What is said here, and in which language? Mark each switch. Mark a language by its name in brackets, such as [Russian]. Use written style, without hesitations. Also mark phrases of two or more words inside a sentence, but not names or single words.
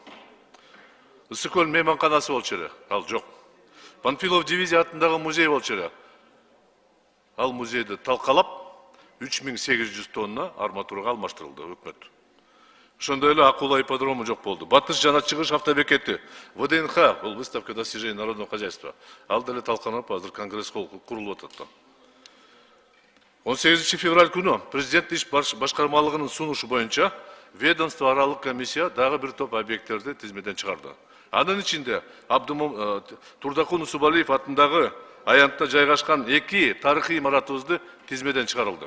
[Kyrgyz] Ысык көл мейманканасы болчу эле, ал жок. Панфилов дивизия атындагы музей болчу эле. Ал музейди талкалап 3800 тонна арматурага алмаштырылды өкмөт. Ошондой эле Акула ипподрому жок болду. Батыш жана чыгыш автобекети, ВДНХ, бул [Russian] выставка достижений народного хозяйства. [Kyrgyz] Ал деле талканып, азыр конгресс курулуп атат. 18 февраль күнү президент иш башкармалыгынын сунушу боюнча ведомство аралык комиссия дагы бир топ объекттерди тизмеден чыгарды. Анын ичинде Турдакун Усубалиев атындагы аянтта жайгашкан 2 тарыхый имаратыбызды тизмеден чыгарылды.